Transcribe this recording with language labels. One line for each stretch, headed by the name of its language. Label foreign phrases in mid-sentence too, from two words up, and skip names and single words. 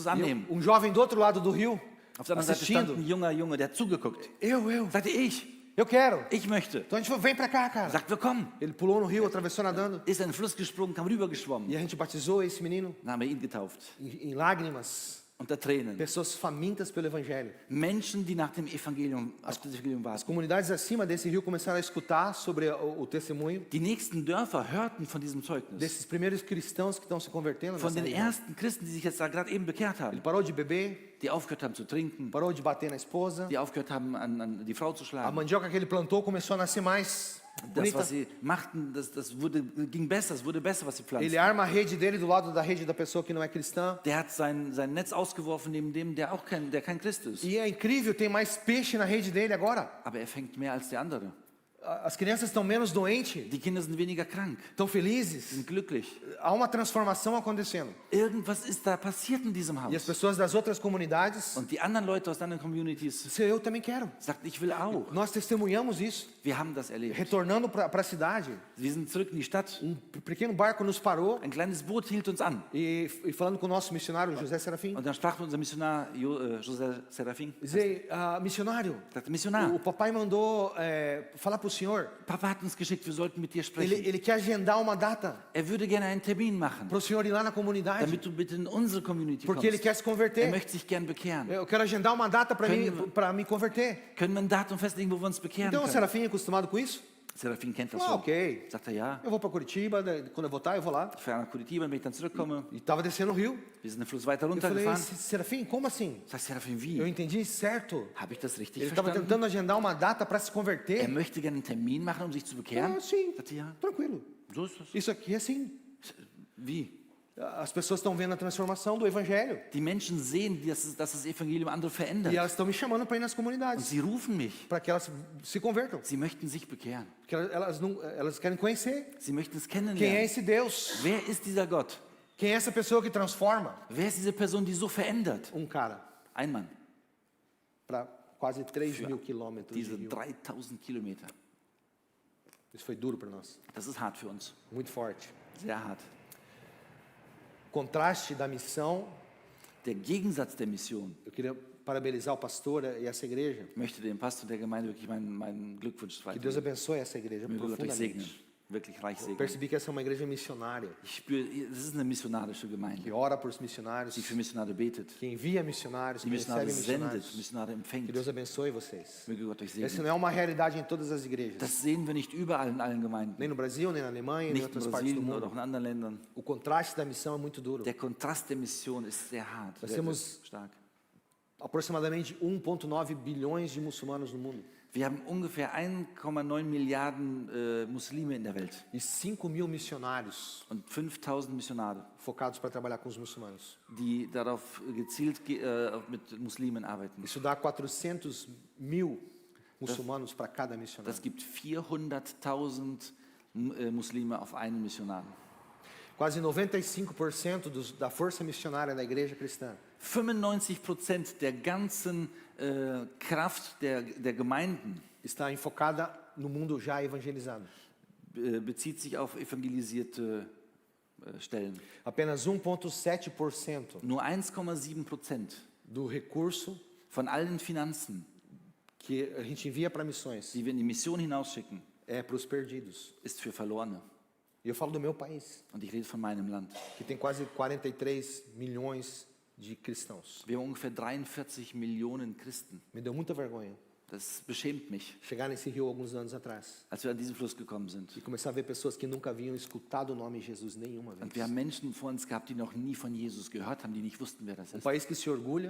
Portuguese: E
German: annehmen?
Portuguese: um jovem do outro lado do rio,
German: Auf der anderen Seite stand
Portuguese: assistindo.
German: ein junger Junge, der hat zugeguckt.
Portuguese: Eu
German: Sagte,
Portuguese: eu quero.
German: ich möchte.
Portuguese: Então a gente falou, vem pra cá, cara.
German: Sagt, wir kommen.
Portuguese: Ele pulou no rio, atravessou nadando.
German: Ist in den Fluss gesprungen, kam rübergeschwommen.
Portuguese: E a gente batizou esse menino
German: Dann haben wir ihn getauft.
Portuguese: em lágrimas.
German: Unter Tränen.
Portuguese: Pessoas famintas pelo evangelho.
German: Menschen, die nach dem Evangelium, auf das Evangelium
Portuguese: As
German: warten.
Portuguese: comunidades acima desse rio começaram a escutar sobre o testemunho
German: Die nächsten Dörfer hörten von diesem Zeugnis.
Portuguese: desses primeiros cristãos que estão se convertendo.
German: Von
Portuguese: Nessa
German: den
Portuguese: região.
German: ersten Christen, die sich jetzt da gerade eben bekehrt
Portuguese: Ele
German: haben.
Portuguese: parou de beber,
German: Die aufgehört haben zu trinken.
Portuguese: parou de bater na esposa.
German: Die aufgehört haben, an die Frau zu
Portuguese: A
German: schlagen.
Portuguese: mandioca que ele plantou começou a nascer mais
German: Das,
Portuguese: bonita.
German: was sie machten, das ging besser. Es wurde besser, was sie pflanzten.
Portuguese: Ele arma a rede dele do lado da rede da pessoa que não é cristã.
German: Der hat sein Netz ausgeworfen neben dem, der kein Christ ist.
Portuguese: E é incrível, tem mais peixe na rede dele agora.
German: Aber er fängt mehr als der andere.
Portuguese: As crianças estão menos doentes,
German: Die Kinder sind weniger krank,
Portuguese: estão felizes.
German: sind glücklich.
Portuguese: Há uma transformação acontecendo.
German: Irgendwas ist da passiert in diesem
Portuguese: E as
German: Haus.
Portuguese: pessoas das outras comunidades,
German: Und die anderen Leute aus anderen Communities
Portuguese: eu também quero.
German: sagten, ich will auch.
Portuguese: Nós testemunhamos isso.
German: Wir haben das erlebt.
Portuguese: Retornando para a cidade,
German: Wir sind zurück in die Stadt.
Portuguese: pequeno barco nos parou
German: Ein kleines Boot hielt uns an.
Portuguese: e falando com o nosso missionário José Serafim,
German: Und dann sprach unser Missionar José Serafim.
Portuguese: dizer, missionário,
German: Sagte, Missionar,
Portuguese: o papai mandou falar para o senhor,
German: Papa hat uns geschickt, wir sollten mit dir sprechen.
Portuguese: ele quer agendar uma data
German: Er würde gerne einen Termin machen,
Portuguese: para o senhor ir lá na comunidade,
German: damit du bitte in unsere Community
Portuguese: porque ele
German: kommst.
Portuguese: quer se converter.
German: Er möchte sich gern bekehren.
Portuguese: Eu quero agendar uma data
German: Können-
Portuguese: para me converter.
German: Können wir ein Datum festlegen, wo wir uns bekehren
Portuguese: Então o
German: können?
Portuguese: Serafim é acostumado com isso.
German: Serafim kennt das
Portuguese: Ah,
German: schon.
Portuguese: ok.
German: Sagt er, ja.
Portuguese: Eu vou para Curitiba, quando eu voltar eu vou lá.
German: Ich fahre nach Curitiba, wenn ich dann zurückkomme.
Portuguese: E estava descendo o rio.
German: Wir sind den Fluss weiter
Portuguese: Eu falei,
German: runtergefahren.
Portuguese: Serafim, como assim?
German: Sagt Serafim,
Portuguese: Eu
German: wie?
Portuguese: entendi certo.
German: Habe ich das richtig
Portuguese: Ele estava
German: verstanden?
Portuguese: tentando agendar uma data para se
German: Er
Portuguese: converter.
German: möchte gerne einen Termin machen, um sich zu bekehren?
Portuguese: Ah, sim,
German: Sagt er, ja.
Portuguese: tranquilo.
German: So ist das.
Portuguese: Isso aqui é assim.
German: Wie?
Portuguese: As pessoas estão vendo a transformação do evangelho.
German: Die Menschen sehen, dass das Evangelium andere verändert.
Portuguese: E elas estão me chamando para ir nas
German: Und
Portuguese: comunidades,
German: sie rufen mich.
Portuguese: para que elas se convertam.
German: Sie möchten sich bekehren.
Portuguese: Porque elas querem conhecer
German: Sie möchten es
Portuguese: quem é
German: kennenlernen.
Portuguese: esse Deus.
German: Wer ist dieser Gott?
Portuguese: Quem é essa pessoa que transforma
German: Wer ist diese Person, die so verändert?
Portuguese: cara
German: Ein Mann.
Portuguese: para quase 3.000 quilômetros de
German: Diese
Portuguese: rio.
German: 3000 Kilometer.
Portuguese: Isso foi duro para nós,
German: Das ist hart für uns.
Portuguese: muito forte.
German: Sehr hart.
Portuguese: Contraste da missão.
German: Der Gegensatz der Mission.
Portuguese: Eu queria parabenizar o pastor e essa igreja.
German: Ich möchte dem Pastor der Gemeinde wirklich meinen Glückwunsch
Portuguese: Que Deus
German: weitergeben.
Portuguese: abençoe essa igreja
German: Möge Gott euch segnen.
Portuguese: profundamente.
German: Wirklich reich
Portuguese: Eu
German: segnen.
Portuguese: percebi que essa é uma igreja missionária,
German: Ich spüre, das ist eine missionarische
Portuguese: que
German: Gemeinde,
Portuguese: ora por os missionários,
German: die für Missionare betet,
Portuguese: que envia missionários,
German: die
Portuguese: que
German: Missionare
Portuguese: recebe
German: sendet,
Portuguese: missionários.
German: Missionare
Portuguese: Que
German: empfängt.
Portuguese: Deus abençoe vocês.
German: Möge Gott euch
Portuguese: Essa
German: segnen.
Portuguese: não é uma realidade em todas as igrejas,
German: Das sehen wir nicht überall in allen Gemeinden.
Portuguese: nem no Brasil, nem na Alemanha, nem em
German: Nicht in
Portuguese: outras partes do
German: Brasilien oder auch
Portuguese: mundo.
German: in anderen Ländern.
Portuguese: O contraste da missão é muito duro.
German: Der Kontrast der Mission ist sehr hart,
Portuguese: Nós
German: sehr
Portuguese: temos-
German: stark.
Portuguese: Aproximadamente 1,9 bilhões de muçulmanos no mundo
German: Wir haben ungefähr 1,9 Milliarden Muslime in der Welt
Portuguese: e 5.000 missionários
German: und 5000 Missionare,
Portuguese: focados para trabalhar com os muçulmanos.
German: die darauf gezielt mit Muslimen arbeiten.
Portuguese: Isso dá 400 mil muçulmanos para cada missionário.
German: Das gibt 400.000 Muslime auf einen Missionar.
Portuguese: Quase 95% da força missionária da igreja cristã
German: 95% der ganzen Kraft der Gemeinden
Portuguese: está enfocada no mundo já evangelizado.
German: bezieht sich auf evangelisierte Stellen.
Portuguese: Apenas 1,7%
German: Nur 1,7%
Portuguese: do recurso
German: von allen Finanzen,
Portuguese: que a gente envia para missões
German: die wir in die Mission hinausschicken,
Portuguese: é para os perdidos.
German: ist für Verlorene.
Portuguese: E eu falo do meu país,
German: Und ich rede von meinem Land.
Portuguese: que tem quase 43 milhões de cristãos.
German: Wir haben ungefähr 43 Millionen Christen.
Portuguese: Me deu muita vergonha
German: Das beschämt mich,
Portuguese: chegar nesse rio alguns anos atrás
German: als wir an diesen Fluss gekommen sind.
Portuguese: e começar a ver pessoas que nunca haviam escutado o nome Jesus nenhuma
German: Und wir
Portuguese: vez.
German: haben Menschen vor uns gehabt, die noch nie von Jesus gehört haben, die nicht wussten, wer das ist.
Portuguese: País que se orgulha